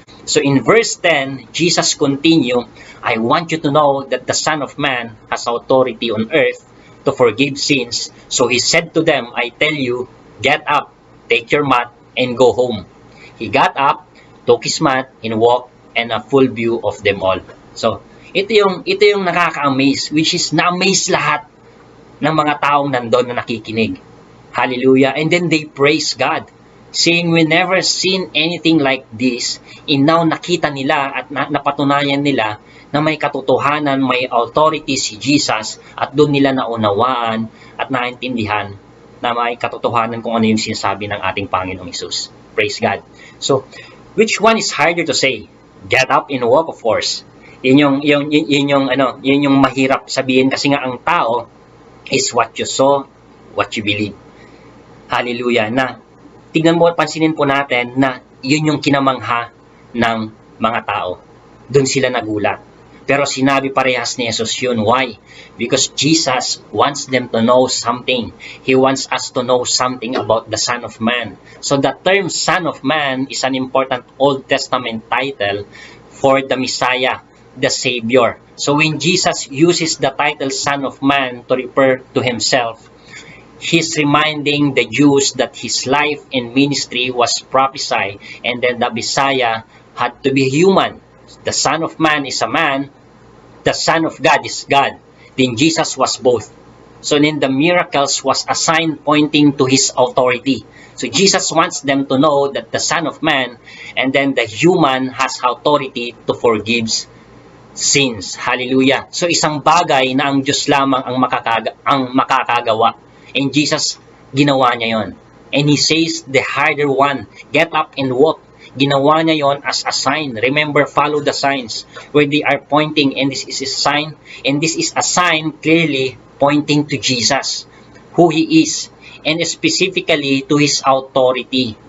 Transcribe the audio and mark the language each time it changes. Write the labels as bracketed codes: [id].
[en] So in verse 10, Jesus continue, "I want you to know that the Son of Man has authority on earth to forgive sins. So he said to them, I tell you, get up, take your mat, and go home. He got up, took his mat, and walked, and a full view of them all." [tl] So ito yung nakaka-amaze, [en] which is [tl] na-amaze lahat ng mga taong nandun na nakikinig. [en] Hallelujah. And then they praise God, saying, "We never seen anything like this." [tl] And now nakita nila at napatunayan nila na may katotohanan, may authority si Jesus, at doon nila naunawaan at naintindihan na may katotohanan kung ano yung sinasabi ng ating Panginoong Hesus. [en] Praise God. So, which one is harder to say? Get up and walk, of course. [tl] Yun yung mahirap sabihin kasi nga ang tao is [en] what you saw, what you believe. [tl] Hallelujah. Na tignan mo at pansinin po natin na yun yung kinamangha ng mga tao. Doon sila nagulat. Pero sinabi parehas ni Jesus yun. [en] Why? Because Jesus wants them to know something. He wants us to know something about the Son of Man. So the term Son of Man is an important Old Testament title for the Messiah, the Savior. So when Jesus uses the title Son of Man to refer to himself, he's reminding the Jews that his life and ministry was prophesied, and then the Messiah had to be human. The Son of Man is a man, the Son of God is God. Then Jesus was both. So then the miracles was a sign pointing to his authority. So Jesus wants them to know that the Son of Man and then the human has authority to forgive sins. Hallelujah. [tl] So isang bagay na ang Diyos lamang ang makakagawa. [en] And Jesus, [tl] ginawa niya yon. [en] And he says, the harder one, get up and walk. [tl] Ginawa niya yon [en] as a sign. Remember, follow the signs where they are pointing, and this is a sign. And this is a sign clearly pointing to Jesus, who he is, and specifically to his authority.